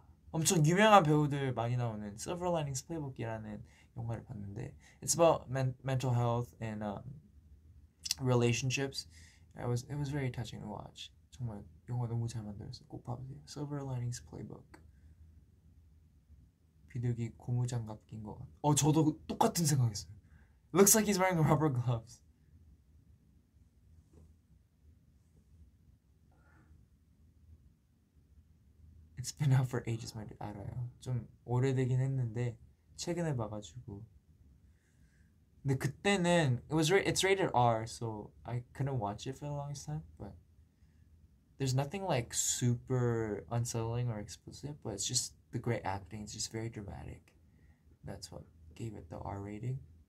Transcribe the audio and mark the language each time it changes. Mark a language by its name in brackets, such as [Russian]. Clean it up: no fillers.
[Korean] 엄청 유명한 배우들 많이 나오는 Silver Linings Playbook이라는 영화를 봤는데 [English] it's about mental health and relationships. It was very touching to watch. [Korean] 정말 영화 너무 잘 만들었어요. 꼭 봐보세요. Silver Linings Playbook. 비둘기 고무장갑 낀 것 같아. 저도 똑같은 생각했어요. [English] Looks like he's wearing rubber gloves. It's been out for ages, my dude. [Korean] 알아요. 좀 오래되긴 했는데 최근에 봐가지고. 근데 그때는 [English] it's rated R, so I couldn't watch it for the longest time. But there's nothing like super unsettling or explicit, but it's just the great acting. It's just very dramatic. That's what gave it the R rating.